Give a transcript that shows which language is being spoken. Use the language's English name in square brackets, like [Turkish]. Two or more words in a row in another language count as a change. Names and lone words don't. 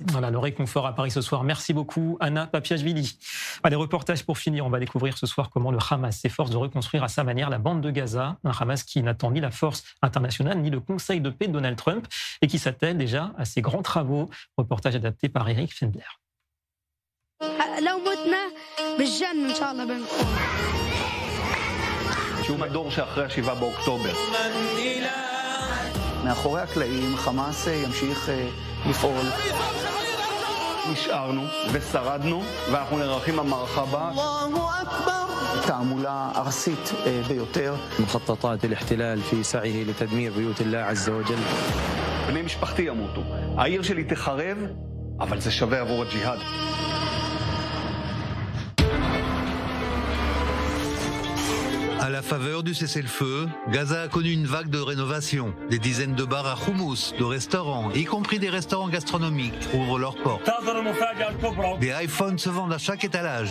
[French] Voilà, le réconfort à Paris ce soir. Merci beaucoup, Anna Papiashvili. Allez, reportage pour finir. On va découvrir ce soir comment le Hamas s'efforce de reconstruire à sa manière la bande de Gaza. Un Hamas qui n'attend ni la force internationale, ni le Conseil de paix de Donald Trump et qui s'attelle déjà à ses grands travaux. Reportage adapté par Eric Fendler. [Hebrew] שהוא מדור שאחרי 7 באוקטובר. מאחורי הקלעים חמאס ימשיך לפעול. נשארנו ושרדנו ואנחנו נערכים למערכה הבאה. תעמולה ארסית ביותר. [Arabic] مخططات الاحتلال في سعيه لتدمير بيوت الله عز وجل. [Hebrew] בני משפחתי ימותו. העיר שלי תחרב, אבל זה שווה עבור הג'יהאד. [French] À la faveur du cessez-le-feu, Gaza a connu une vague de rénovation. Des dizaines de bars à houmous, de restaurants, y compris des restaurants gastronomiques, ouvrent leurs portes. Des iPhones se vendent à chaque étalage.